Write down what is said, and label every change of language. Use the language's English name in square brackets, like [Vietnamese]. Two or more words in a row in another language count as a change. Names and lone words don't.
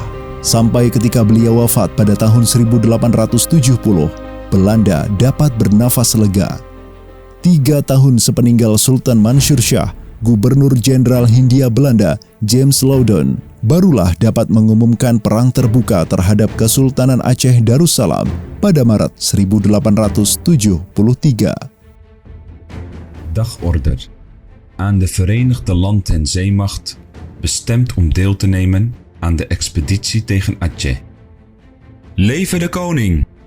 [Indonesian] Sampai ketika beliau wafat pada tahun 1870, Belanda dapat bernafas lega. 3 tahun sepeninggal Sultan Mansur Shah, Gubernur Jenderal Hindia Belanda James Loudon barulah dapat mengumumkan perang terbuka terhadap Kesultanan Aceh Darussalam pada Maret 1873. [Dutch] Dagorder aan de Verenigde Land- en Zeemacht bestemd om deel te nemen aan de expeditie tegen Aceh. Leve de koning!